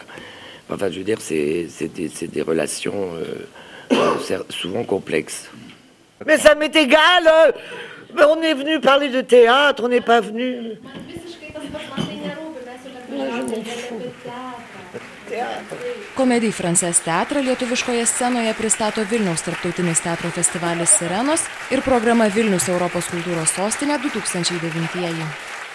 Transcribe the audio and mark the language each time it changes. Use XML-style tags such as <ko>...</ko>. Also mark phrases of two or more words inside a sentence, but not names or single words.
<fr>Enfin, je veux dire, c'est des relations souvent complexes. Mais ça m'est égal, on est venu parler de théâtre, on n'est pas venu...</fr> <lt>Comédie Française teatrą lietuviškoje scenoje pristato Vilniaus tarptautinis teatro festivalis Sirenos ir programa Vilnius Europos kultūros sostinė 2009.</lt>